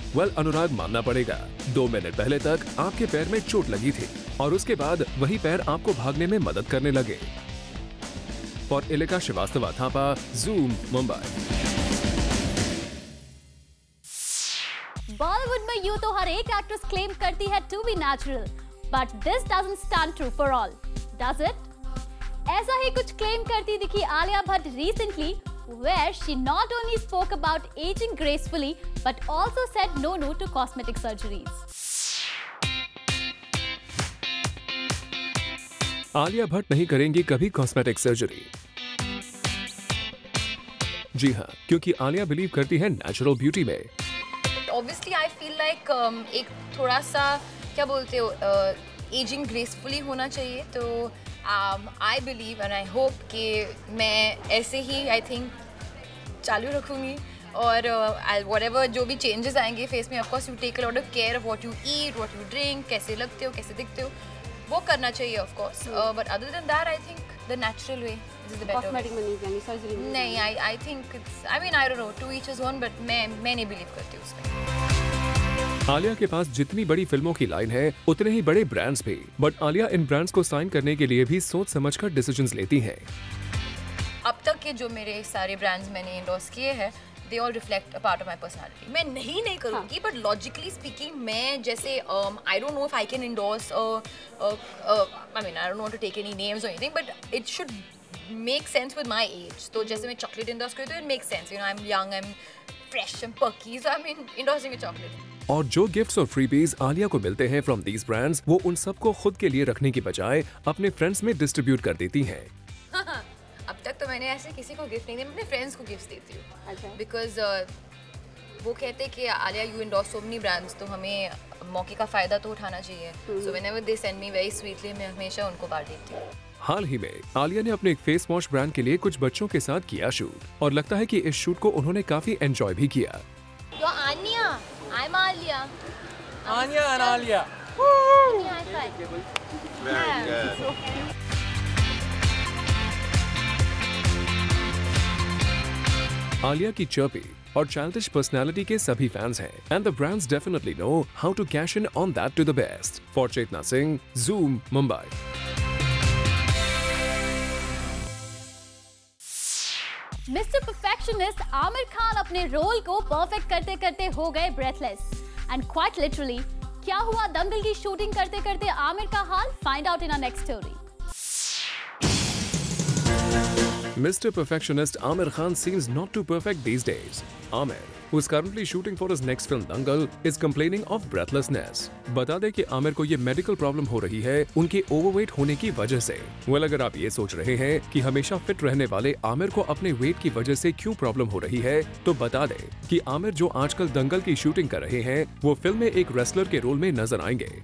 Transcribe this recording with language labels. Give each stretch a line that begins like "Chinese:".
Hindi: Well, अनुराग मानना पड़ेगा, 2 minute पहले तक आपके पैर में चोट लगी थी और उसके बाद वही पैर आपको भागने में मदद करने लगे.
English: For Ilika Shrivastava Thapa, Zoom, Mumbai.
Hindi: बॉलीवुड में यूं तो हर एक एक्ट्रेस क्लेम करती है
English: To be natural, but this doesn't stand true for all, does it?
Hindi: ऐसा ही कुछ क्लेम करती दिखी
English: Alia Bhatt recently, where she not only spoke about aging gracefully but also said no to cosmetic surgeries.
Hindi: Alia Bhatt नहीं करेंगी कभी cosmetic surgery. जी हाँ, क्योंकि Alia believe करती है नेचुरल ब्यूटी में.
English: Obviously, I feel like
Hindi: एक थोड़ा सा क्या बोलते हो
English: ageing gracefully
Hindi: होना चाहिए.
English: तो I believe and I hope
Hindi: कि मैं ऐसे ही
English: I think
Hindi: चालू रखूँगी और
English: whatever
Hindi: जो भी
English: changes
Hindi: आएंगे फेस में,
English: of course you take a lot of care of what you eat, what you drink,
Hindi: कैसे लगते हो, कैसे दिखते हो, वो करना चाहिए
English: of course. But other than that, I think the natural way is the better.
Hindi: Cosmetic में नहीं जानी, surgery में
English: नहीं, I think it's, I mean I don't know, to each his own, but
Hindi: मैं नहीं
English: believe
Hindi: करती हूँ उसमें. आलिया के पास जितनी बड़ी फिल्मों की लाइन है उतने ही बड़े ब्रांड्स भी, बट आलिया इन ब्रांड्स को साइन करने के लिए भी सोच समझकर डिसीजंस लेती हैं. अब तक के जो मेरे सारे ब्रांड्स मैंने इंडोर्स किए हैं,
English: they all reflect a part of my personality.
Hindi: मैं नहीं करूँगी,
English: but logically speaking,
Hindi: मैं जैसे
English: I don't know if I can endorse I mean I don't want to take any names or anything, but it should make sense with my age.
Hindi: तो जैसे मैं
English: chocolate endorse
Hindi: करती हूँ,
English: it makes sense. You know, I'm young, I'm fresh, I'm perky, so I'm endorsing a chocolate.
Hindi: और जो gifts और freebies Alia को मिलते हैं
English: from these brands,
Hindi: वो उन सबको खुद के लिए रखने की बजाय अपने फ्रेंड्स में डिस्ट्रीब्यूट कर देती हैं. अब तक तो मैंने ऐसे किसी को गिफ्ट नहीं दिया, मैं अपने फ्रेंड्स को गिफ्ट देती हूँ. अच्छा. बिकॉज वो कहते हैं कि Alia
English: you endorse so many brands,
Hindi: तो हमें मौके का फायदा तो उठाना चाहिए.
English: so whenever they send me very sweetly,
Hindi: मैं हमेशा उनको बांट देती हूँ. हाल ही में आलिया ने अपने एक फेस वॉश ब्रांड के लिए कुछ बच्चों के साथ किया शूट, और लगता है कि इस शूट को उन्होंने काफी एंजॉय भी किया.
English: You're Anya. I'm Alia. Anya and Alia. Anya, high five. Very good.
Hindi: Alia की चर्पी और चाइल्डिश पर्सनालिटी के सभी फैंस हैं,
English: And the brands definitely know how to cash in on that to the best. For Chetna Singh, Zoom, Mumbai.
Hindi: Mister perfectionist Aamir Khan अपने role को perfect करते करते हो गए ब्रेथलेस,
English: and quite literally
Hindi: क्या हुआ दंगल की शूटिंग करते करते आमिर का हाल?
English: Find out in our next story. Mr. Perfectionist Aamir Khan seems not too perfect these days. Aamir, who is currently shooting for his next film Dangal, is complaining of breathlessness.
Hindi: बता दें कि आमिर को ये medical problem हो रही है उनके overweight होने की वजह से। वेल, अगर आप ये सोच रहे हैं कि हमेशा फिट रहने वाले आमिर को अपने वेट की वजह से क्यों प्रॉब्लम हो रही है, तो बता दें कि आमिर जो आजकल दंगल की शूटिंग कर रहे हैं वो फिल्म में एक रेसलर के रोल में नजर आएंगे।